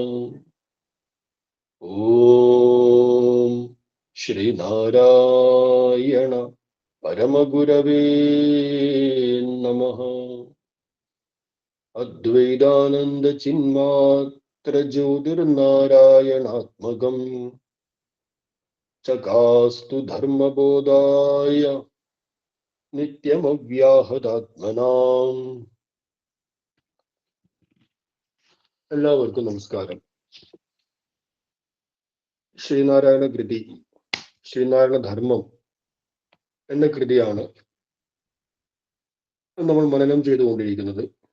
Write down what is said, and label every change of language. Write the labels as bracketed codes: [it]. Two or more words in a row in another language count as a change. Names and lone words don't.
[sa] ओम श्रीनारायण परमगुरवे नमः। अद्वैतानंद चिन्मात्र ज्योतिर्नारायणात्मकं चकास्तु धर्मबोधाय നിത്യമവ്യാഹതാത്മനാം. [ml] എല്ലാവർക്കും നമസ്കാരം. ശ്രീനാരായണ കൃതി, ശ്രീനാരായണ ധർമ്മം എന്ന കൃതിയാണ് നമ്മൾ മനനം ചെയ്തുകൊണ്ടിരിക്കുന്നത്.